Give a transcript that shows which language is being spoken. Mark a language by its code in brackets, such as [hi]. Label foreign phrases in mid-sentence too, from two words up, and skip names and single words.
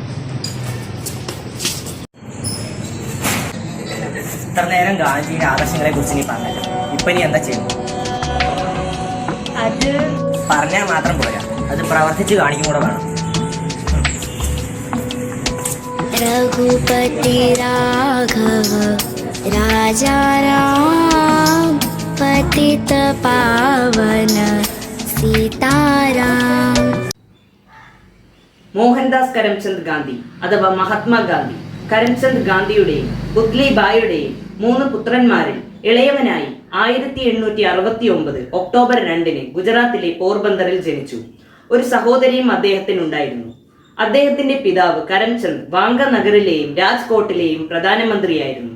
[ml] ഇത്ര നേരം ഗാന്ധിജിയുടെ ആദർശങ്ങളെ കുറിച്ച് നീ പറഞ്ഞല്ലോ, ഇപ്പൊ നീ എന്താ ചെയ്യുന്നു? അത് പറഞ്ഞാൽ മാത്രം പോരാ, അത് പ്രവർത്തിച്ച് കാണിക്കും കൂടെ വേണം. [hi] रघुपति राघव राजा राम पतित पावन सीताराम. [ml] മോഹൻദാസ് കരംചന്ദ് ഗാന്ധി അഥവാ മഹാത്മാഗാന്ധി കരംചന്ദ് ഗാന്ധിയുടെയും പുത്ലി ബായിയുടെയും 3 പുത്രന്മാരിൽ ഇളയവനായി 1869 ഒക്ടോബർ 2 ഗുജറാത്തിലെ പോർബന്തറിൽ ജനിച്ചു. ഒരു സഹോദരിയും അദ്ദേഹത്തിനുണ്ടായിരുന്നു. അദ്ദേഹത്തിന്റെ പിതാവ് കരംചന്ദ് വാങ്ക നഗറിലെയും രാജ്കോട്ടിലെയും പ്രധാനമന്ത്രിയായിരുന്നു.